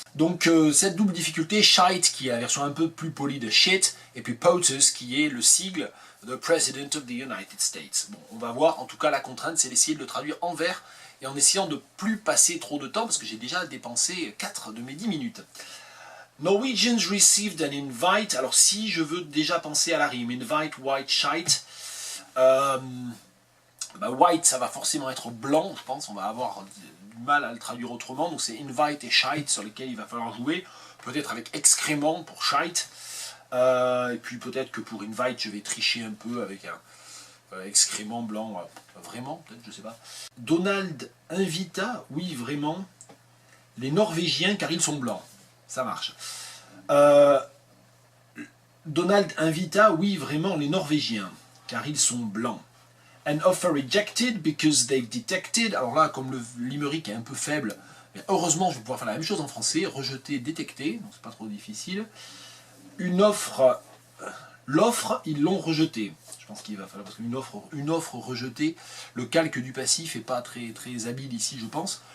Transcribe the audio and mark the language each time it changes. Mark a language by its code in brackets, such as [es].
[fr] Donc cette double difficulté, shite qui est la version un peu plus polie de shit, et puis POTUS qui est le sigle de President of the United States. Bon, on va voir, en tout cas la contrainte c'est d'essayer de le traduire en vers, et en essayant de ne plus passer trop de temps, parce que j'ai déjà dépensé 4 de mes 10 minutes. [en] Norwegians received an invite. [fr] Alors si je veux déjà penser à la rime, invite, white, shite, white ça va forcément être blanc, je pense, on va avoir du mal à le traduire autrement, donc c'est invite et shite sur lesquels il va falloir jouer, peut-être avec excrément pour shite, et puis peut-être que pour invite je vais tricher un peu avec un excrément blanc, vraiment, peut-être, je sais pas. Donald invita, oui, vraiment, les Norvégiens car ils sont blancs. Ça marche. Donald invita, oui, vraiment, les Norvégiens car ils sont blancs. [en] An offer rejected because they've detected. [fr] Alors là, comme le limerick est un peu faible, mais heureusement, je vais pouvoir faire la même chose en français. Rejeter, détecter, donc c'est pas trop difficile. Une offre, l'offre, ils l'ont rejetée. Je pense qu'il va falloir, parce qu'une offre rejetée, le calque du passif n'est pas très habile ici, je pense.